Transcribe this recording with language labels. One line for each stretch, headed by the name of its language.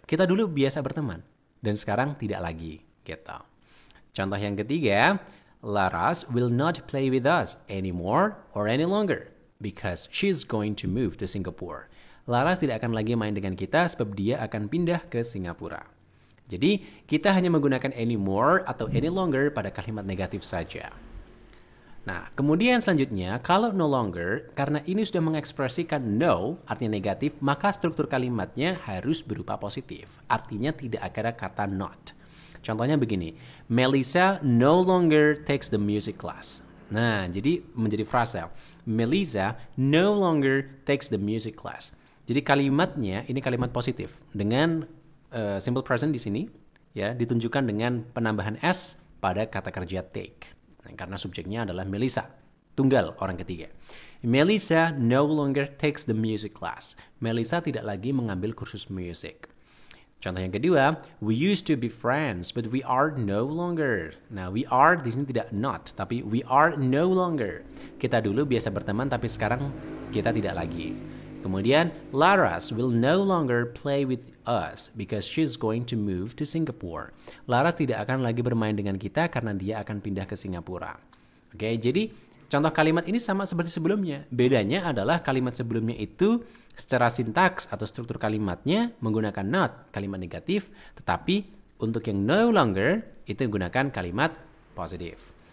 Indonesian: Kita dulu biasa berteman, dan sekarang tidak lagi. Gitu. Contoh yang ketiga,
English: Laras will not play with us anymore or any longer because she's going to move to Singapore.
Indonesian: Laras tidak akan lagi main dengan kita sebab dia akan pindah ke Singapura. Jadi, kita hanya menggunakan anymore atau any longer pada kalimat negatif saja. Nah, kemudian selanjutnya, kalau no longer, karena ini sudah mengekspresikan no, artinya negatif, maka struktur kalimatnya harus berupa positif. Artinya tidak ada kata not. Contohnya begini,
English: Melissa no longer takes the music class.
Indonesian: Nah, jadi menjadi frase,
English: Melissa no longer takes the music class.
Indonesian: Jadi kalimatnya, ini kalimat positif. Dengan simple present di sini, ya ditunjukkan dengan penambahan s pada kata kerja take. Nah, karena subjeknya adalah Melissa, tunggal orang ketiga.
English: Melissa no longer takes the music class.
Indonesian: Melissa tidak lagi mengambil kursus musik. Contoh yang kedua,
English: we used to be friends, but we are no longer.
Indonesian: Nah, we are di sini tidak not, tapi
English: we are no longer.
Indonesian: Kita dulu biasa berteman, tapi sekarang kita tidak lagi.
English: Kemudian, Laras will no longer play with us because she's going to move to Singapore.
Indonesian: Laras tidak akan lagi bermain dengan kita karena dia akan pindah ke Singapura. Oke, jadi contoh kalimat ini sama seperti sebelumnya. Bedanya adalah kalimat sebelumnya itu secara sintaks atau struktur kalimatnya menggunakan not, kalimat negatif, tetapi untuk yang no longer itu menggunakan kalimat positif.